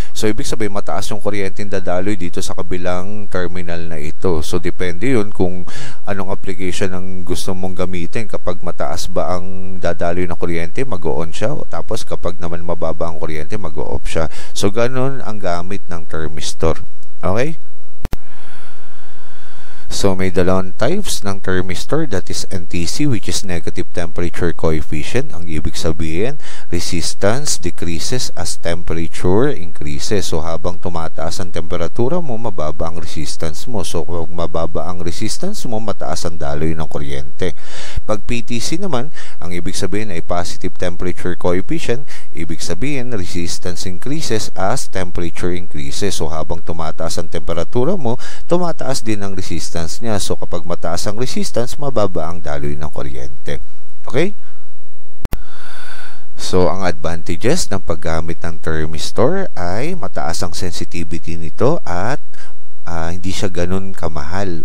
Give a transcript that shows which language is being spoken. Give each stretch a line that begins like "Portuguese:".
Filipino: So, ibig sabihin, mataas yung kuryente dadaloy dito sa kabilang terminal na ito. So, depende yun kung anong application ang gusto mong gamitin. Kapag mataas ba ang dadaloy na kuryente, mag-on siya. Tapos, kapag naman mababa ang kuryente, mag-off siya. So, ganun ang gamit ng thermistor.
English: Okay? So,
Filipino: may dalawang types ng thermistor,
English: that is NTC, which is negative temperature coefficient.
Filipino: Ang ibig sabihin,
English: resistance decreases as temperature increases.
Filipino: So, habang tumataas ang temperatura mo, mababa ang resistance mo. So, kung mababa ang resistance mo, mataas ang daloy ng kuryente. Pag PTC naman, ang ibig sabihin ay positive temperature coefficient. Ibig sabihin,
English: resistance increases as temperature increases.
Filipino: So, habang tumataas ang temperatura mo, tumataas din ang resistance niya. So, kapag mataas ang resistance, mababa ang daloy ng kuryente. Okay? So, ang advantages ng paggamit ng thermistor ay mataas ang sensitivity nito at hindi siya ganun kamahal.